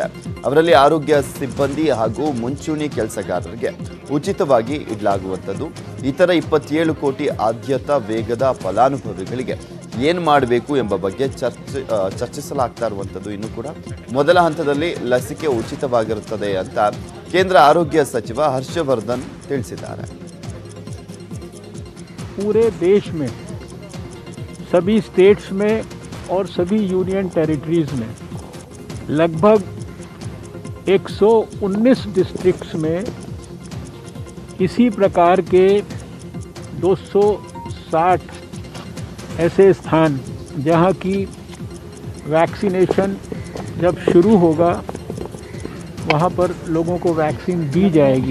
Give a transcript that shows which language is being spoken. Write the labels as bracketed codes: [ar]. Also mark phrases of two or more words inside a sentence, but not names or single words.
[kn] ಅವರಲ್ಲಿ ಆರೋಗ್ಯ ಸಿಬ್ಬಂದಿ ಹಾಗೂ ಮುಂಚೂಣಿ ಕೆಲಸಗಾರರಿಗೆ ಉಚಿತವಾಗಿ ಇಡಲಾಗುವಂಥದ್ದು. ಇತರ 27 ಕೋಟಿ ಆದ್ಯತಾ ವೇಗದ ಫಲಾನುಭವಿಗಳಿಗೆ ಏನು ಮಾಡಬೇಕು ಎಂಬ ಬಗ್ಗೆ ಚರ್ಚಿಸಲಾಗ್ತಾ ಇರುವಂಥದ್ದು. ಇನ್ನು ಕೂಡ ಮೊದಲ ಹಂತದಲ್ಲಿ ಲಸಿಕೆ ಉಚಿತವಾಗಿರುತ್ತದೆ ಅಂತ ಕೇಂದ್ರ ಆರೋಗ್ಯ ಸಚಿವ ಹರ್ಷವರ್ಧನ್ ತಿಳಿಸಿದ್ದಾರೆ. [hi] पूरे देश में सभी स्टेट्स में और सभी [en] Union Territories [hi] में लगभग 119 डिस्ट्रिक्ट्स में इसी प्रकार के 260 ऐसे स्थान जहां की वैक्सीनेशन जब शुरू होगा वहां पर लोगों को वैक्सीन दी जाएगी.